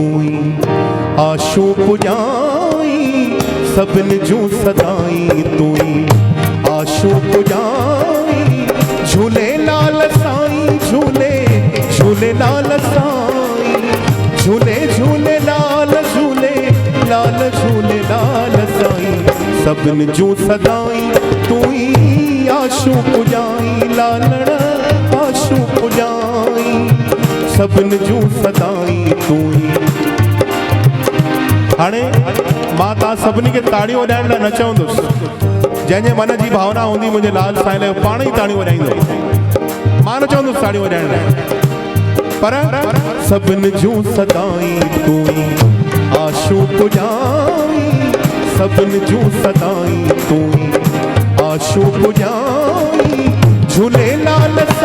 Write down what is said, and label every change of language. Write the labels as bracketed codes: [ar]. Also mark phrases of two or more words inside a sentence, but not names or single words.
[sd] आशू पुजाई सबन जू सदाई तू आशू पुजाई झूले लाल साई झूले झूले लाल साई झूले झूले लाल झूले लाल झूले लाल साई सबन जू सदाई तू आशू पुजाई लालण आशू पुजाई सबन जू सदाई तू हाणे मां तव्हां सभिनी खे ताड़ियूं वॼाइण लाइ न चवंदुसि जंहिंजे मन जी भावना हूंदी मुंहिंजे लाल साईं लाइ पाण ई ताड़ियूं वॼाईंदो मां न चवंदुसि ताड़ियूं वॼाइण लाइ पर सबन जू सदाई तू आशू पुजाई सबन जू सदाई तू आशू पुजाई झूले लाल